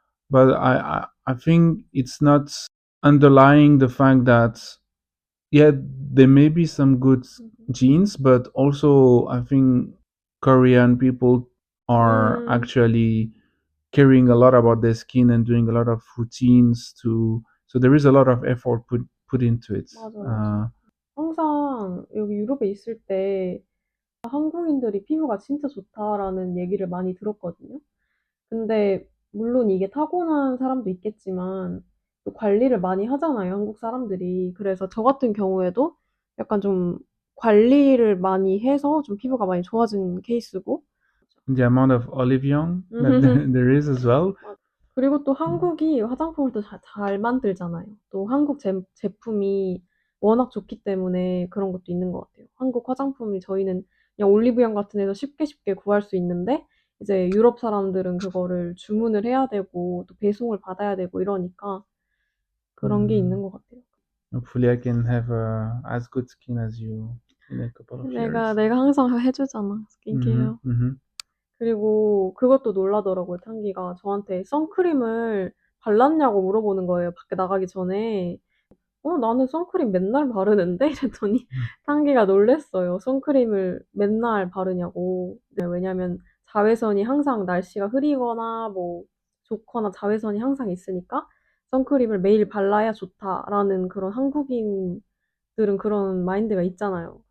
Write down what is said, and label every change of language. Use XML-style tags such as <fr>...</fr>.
<en>But I think it's not underlying the fact that, yeah, there may be some good genes, but also I think Korean people are actually caring a lot about their skin and doing a lot of routines to. So there is a lot of effort put into it.</en> <ko>맞아, 맞아. 항상 여기 유럽에 있을 때 한국인들이 피부가 진짜 좋다라는 얘기를 많이 들었거든요. 근데 물론 이게 타고난 사람도 있겠지만 또 관리를 많이 하잖아요, 한국 사람들이. 그래서 저 같은 경우에도 약간 좀 관리를 많이 해서 좀 피부가 많이 좋아진 케이스고.</ko> <en>The amount of olive young that there is as well.</en> <ko>그리고 또 한국이 화장품을 또 잘 만들잖아요. 또 한국 제품이 워낙 좋기 때문에 그런 것도 있는 것 같아요. 한국 화장품이 저희는 그냥 올리브영 같은 데서 쉽게 구할 수 있는데 이제 유럽 사람들은 그거를 주문을 해야 되고 또 배송을 받아야 되고 이러니까 그런 게 있는 것 같아요.</ko> <en>Hopefully, I can have as good skin as you in a couple of years.</en> <ko>내가 항상 해주잖아, 스킨케어. Mm-hmm. 그리고 그것도 놀라더라고요, 탄기가. 저한테 선크림을 발랐냐고 물어보는 거예요, 밖에 나가기 전에. 나는 선크림 맨날 바르는데? 이랬더니 상기가 놀랬어요. 선크림을 맨날 바르냐고. 네, 왜냐면 자외선이 항상 날씨가 흐리거나 뭐 좋거나 자외선이 항상 있으니까 선크림을 매일 발라야 좋다라는 그런 한국인들은 그런 마인드가 있잖아요.</ko>